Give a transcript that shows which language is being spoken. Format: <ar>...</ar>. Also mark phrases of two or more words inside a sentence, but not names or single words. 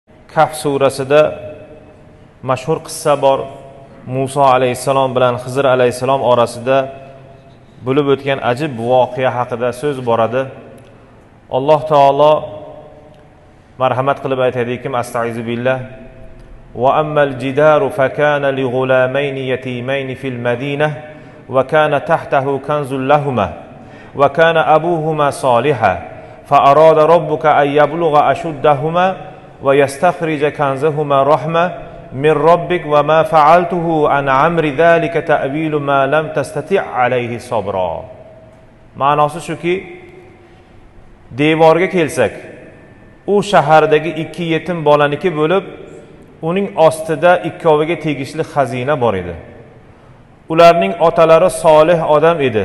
<uz>Kahf surasida mashhur qissa bor. Musa alayhissalom bilan Xizr alayhissalom orasida bo'lib o'tgan ajib voqea haqida so'z boradi. Alloh taolo marhamat qilib aytadiki,</uz> <ar>أستعيذ بالله: "وأما الجدار فكان لغلامين يتيمين في المدينة وكان تحته كنز لهما وكان أبوهما صالحا فأراد ربك أن يبلغا أشدهما ويستخرجا كنزهما رحمة من ربك وما فعلته عن أمري ذلك تأويل ما لم تسطع عليه صبرا."</ar> <uz>Ma'nosi shuki, devorga kelsak, u shahardagi ikki yetim bolaniki bo'lib, uning ostida ikkoviga tegishli xazina bor edi. Ularning otalari solih odam edi.</uz>